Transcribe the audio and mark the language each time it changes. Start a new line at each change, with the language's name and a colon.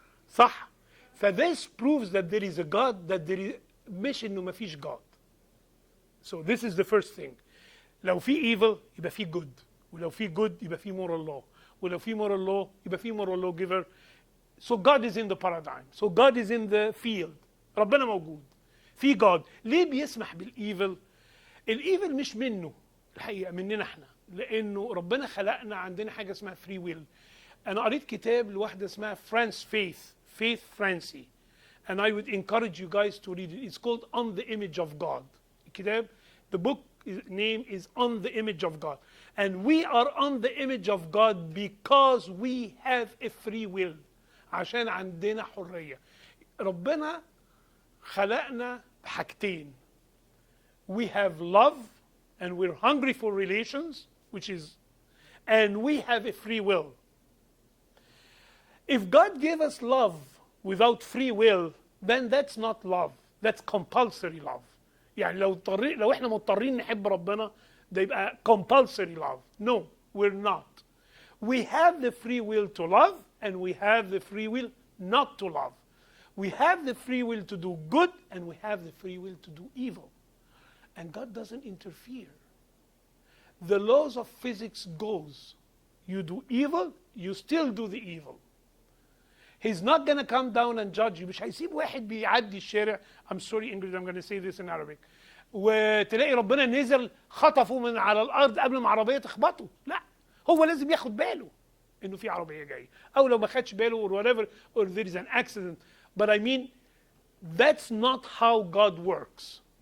English: صح؟ فthis proves that there is a God, that there is
Arabic: مش انه ما فيش
English: God. So this is the first thing.
Arabic: لو في evil يبقى في good. ولو في good يبقى في moral law. ولو في moral law يبقى في moral lawgiver.
English: So God is in the paradigm. So God is in the field.
Arabic: ربنا موجود.
English: في God.
Arabic: ليه بيسمح بالevil؟ الايفل مش منه الحقيقه، مننا احنا، لانه ربنا خلقنا عندنا حاجه اسمها فري ويل. انا قريت كتاب لواحده اسمها فرانس فيث فرانسي,
English: and I would encourage you guys to read it. It's called On the Image of God. الكتاب, the book name is On the Image of God, and we are on the image of God because we have a free will.
Arabic: عشان عندنا حريه. ربنا خلقنا بحاجتين.
English: We have love, and we're hungry for relations, and we have a free will. If God gave us love without free will, then that's not love. That's compulsory love.
Arabic: يعني لو احنا مضطرين نحب ربنا, ده يبقى
English: compulsory love. No, we're not. We have the free will to love, and we have the free will not to love. We have the free will to do good, and we have the free will to do evil. And God doesn't interfere. The laws of physics goes. You do evil, you still do the evil. He's not going to come down and judge you.
Arabic: مش هيسيب واحد بيعدي الشارع.
English: I'm sorry Ingrid, I'm going to say this in Arabic.
Arabic: وتلاقي ربنا نزل خطفه من على الأرض قبل ما عربية تخبطه. لا. هو لازم ياخد باله إنه في عربية جاية. أو لو ما خدش باله
English: or whatever, or there is an accident. But I mean, that's not how God works.